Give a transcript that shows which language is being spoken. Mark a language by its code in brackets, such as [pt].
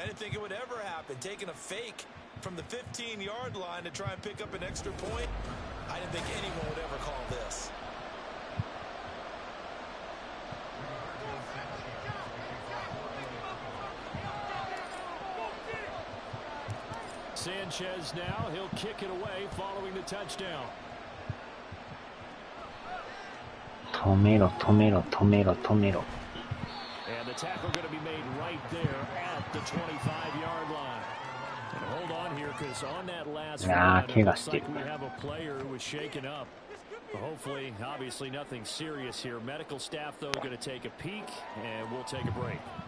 [en] I didn't think it would ever happen. Taking a fake from the 15-yard line to try and pick up an extra point, I didn't think anyone would ever call this. Sanchez now, he'll kick it away following the touchdown. [ja] 止めろ止めろ止めろ止めろ。 [en] And the tackle going to be made right there at the 25-yard line. And hold on here because on that last run, it looks like we have a player who was shaken up. Hopefully, obviously nothing serious here. Medical staff, though, going to take a peek, and we'll take a break.